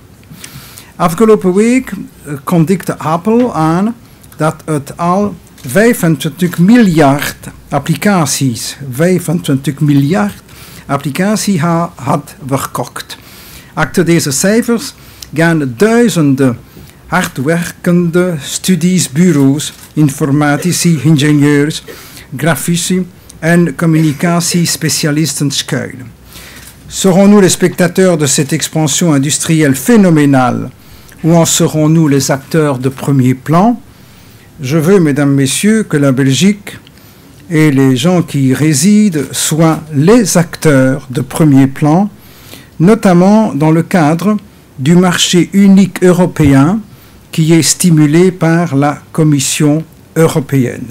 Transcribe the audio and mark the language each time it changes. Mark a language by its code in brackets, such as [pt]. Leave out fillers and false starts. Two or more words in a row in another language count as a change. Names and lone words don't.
[nl] Afgelopen week kondigde Apple aan dat het al 25 miljard applicaties, 25 miljard applicaties had verkocht. Achter deze cijfers gaan duizenden hardwerkende studiesbureaus, informatici, ingenieurs, grafici en communicatiespecialisten schuilen. [fr] Serons-nous les spectateurs de cette expansion industrielle phénoménale ou en serons-nous les acteurs de premier plan? Je veux, mesdames, messieurs, que la Belgique et les gens qui y résident soient les acteurs de premier plan, notamment dans le cadre du marché unique européen qui est stimulé par la Commission européenne.